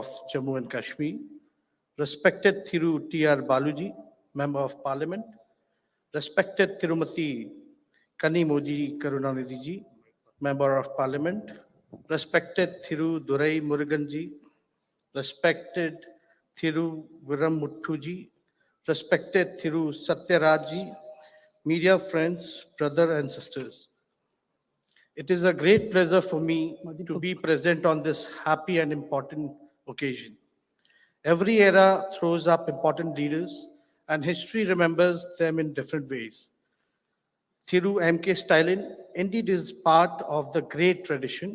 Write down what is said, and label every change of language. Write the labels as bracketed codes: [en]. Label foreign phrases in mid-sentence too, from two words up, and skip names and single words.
[en] Jammu and Kashmir, respected Thiru TR Balu ji, Member of Parliament, respected Tirumati Kanimoji Karunanidhi ji, Member of Parliament, respected Thiru Durai Murugan ji, respected Thiru Viramuttu ji, respected Thiru Satyaraj ji, media friends, brother and sisters. It is a great pleasure for me to be present on this happy and important occasion. Every era throws up important leaders, and history remembers them in different ways. Thiru Stalin indeed is part of the great tradition.